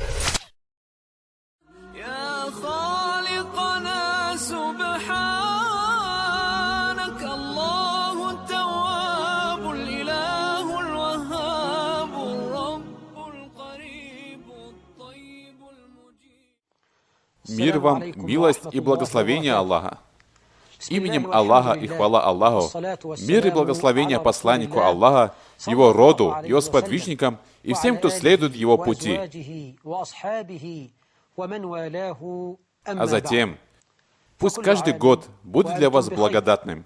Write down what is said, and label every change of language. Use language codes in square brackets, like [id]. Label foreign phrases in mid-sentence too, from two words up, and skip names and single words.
[ar] يا خالقنا سبحانك الله التواب الإله الوهاب الرب القريب الطيب المجيب. [ru] Мир вам, милость и благословение Аллаха. Именем Аллаха и хвала Аллаху, мир и благословение посланнику Аллаха, его роду, его сподвижникам и всем, кто следует его пути. А затем, пусть каждый год будет для вас благодатным.